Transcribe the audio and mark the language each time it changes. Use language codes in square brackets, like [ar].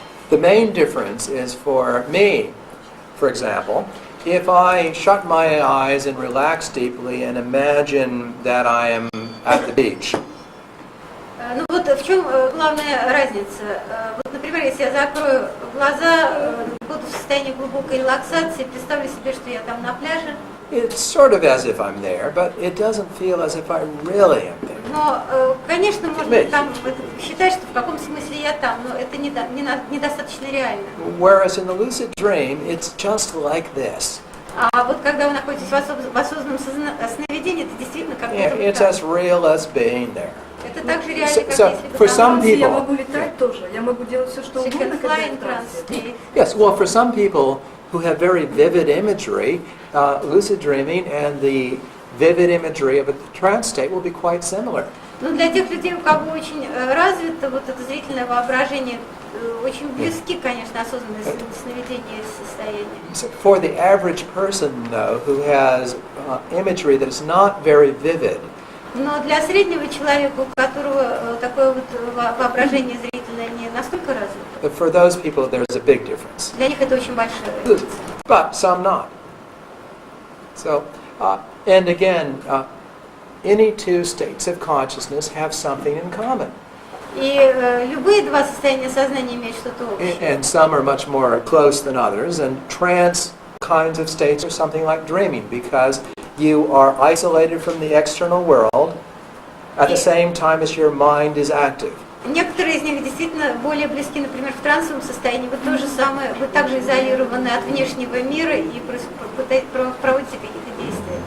[en] The main difference is for me, for example, if I shut my eyes and relax deeply and imagine that I am at the beach. [ru] Ну вот в чем главная разница? Вот, например, если я закрою глаза, буду в состоянии глубокой релаксации, представлю себе, что я там на пляже. [en] It's sort of as if I'm there, but it doesn't feel as if I really am there. [ru] Но, конечно, можно там считать, что в каком смысле я там, но это недостаточно реально. [en] Whereas in the lucid dream, it's just like this. [ru] А вот когда вы находитесь в осознанном сновидении, это действительно как будто [en] It's as real as being there. [ru] это так же реально, как [en] So, [ru] если [en] for some [ru] бы Я [en] people, [ru] могу летать тоже, я могу делать все, что угодно, когда я в трансе. [en] yes, well, for some people who have very vivid imagery, lucid dreaming and the vivid imagery of a trance state will be quite similar. [ru] Но для тех людей, у кого очень развито вот это зрительное воображение, очень близки, конечно, осознанные сновидения состояния. [en] So for the average person, though, who has imagery that is not very vivid, [ru] Но для среднего человека, у которого такое вот воображение зрительное не настолько развито, [en] for those people, there's a big difference. [ru] для них это очень большая разница. [en] But some not. So, and again, any two states of consciousness have something in common. [ru] И любые два состояния сознания имеют что-то общее. [en] And some are much more close than others, and trance kinds of states are something like dreaming, because you are isolated from the external world at the same time as your mind is active. [ru] Некоторые из них действительно более близки, например, в трансовом состоянии. Вы то же самое, вы также изолированы от внешнего мира и проводите какие-то действия.